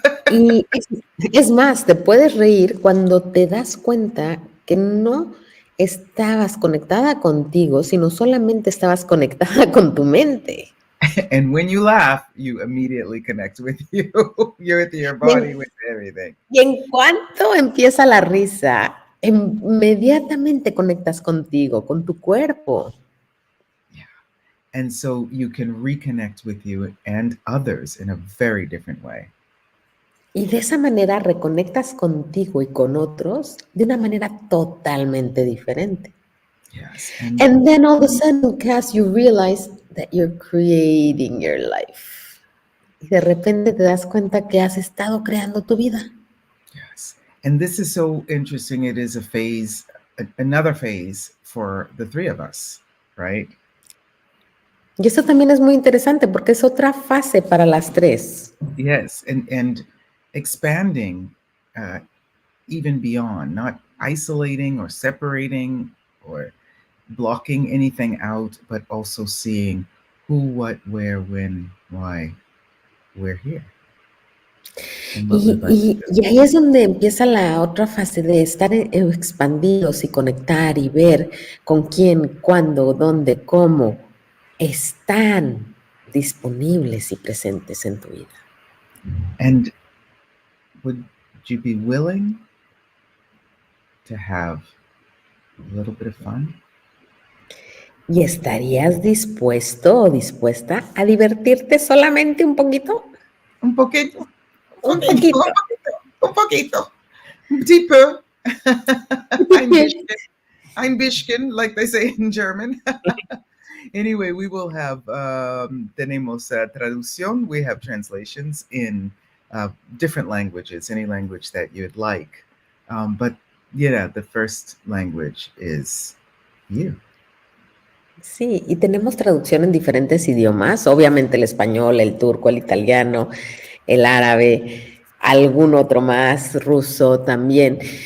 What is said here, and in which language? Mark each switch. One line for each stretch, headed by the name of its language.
Spanish: Y es más, te puedes reír cuando te das cuenta que no estabas conectada contigo, sino solamente estabas conectada con tu mente.
English: And when you laugh, you immediately connect with you. You're with your
Spanish: Y
English: body,
Spanish: en,
English: with everything.
Spanish: y en cuanto empieza la risa, inmediatamente conectas contigo, con tu cuerpo.
English: Yeah. And so you can reconnect with you and others in a very different way.
Spanish: Y de esa manera reconectas contigo y con otros de una manera totalmente diferente.
English: Yes. And then all of a sudden, Cass, you realize that you're creating your life.
Spanish: Y de repente te das cuenta que has estado creando tu vida.
English: Yes. And this is so interesting. It is a phase, another phase for the three of us, right?
Spanish: Y eso también es muy interesante porque es otra fase para las tres.
English: Yes. And expanding even beyond, not isolating or separating or blocking anything out, but also seeing who, what, where, when, why we're here. And what we'd like to do.
Spanish: Y ahí es donde empieza la otra fase de estar expandidos y conectar y ver con quién, cuándo, dónde, cómo. están disponibles y presentes en tu vida.
English: And would you be willing to have a little bit of fun?
Spanish: ¿Y estarías dispuesto o dispuesta a divertirte solamente un poquito? Un poquito. Un poquito. Un poquito.
English: Deeper.
German: Ein bisschen,
English: like they say in German. Anyway, we will have,
Spanish: tenemos traducción.
English: We have translations in different languages, any language that you'd like. But yeah, the first language is you.
Spanish: Sí, y tenemos traducción en diferentes idiomas, obviamente el español, el turco, el italiano, el árabe, algún otro más, ruso también.